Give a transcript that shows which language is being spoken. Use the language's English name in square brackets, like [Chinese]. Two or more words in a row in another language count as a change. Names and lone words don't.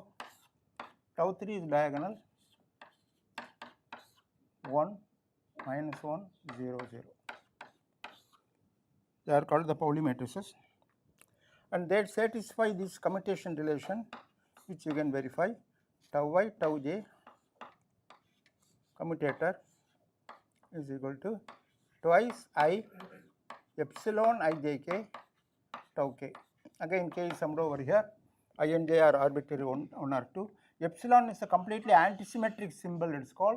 [English] Tau 3 is diagonal 1 minus 1 0 0. They are called the Pauli matrices, and they satisfy this commutation relation, which you can verify. Tau I tau j commutator is equal to twice I epsilon I j k tau k. Again k is summed over here. I and j are arbitrary one or two. Epsilon is a completely antisymmetric symbol, it is called.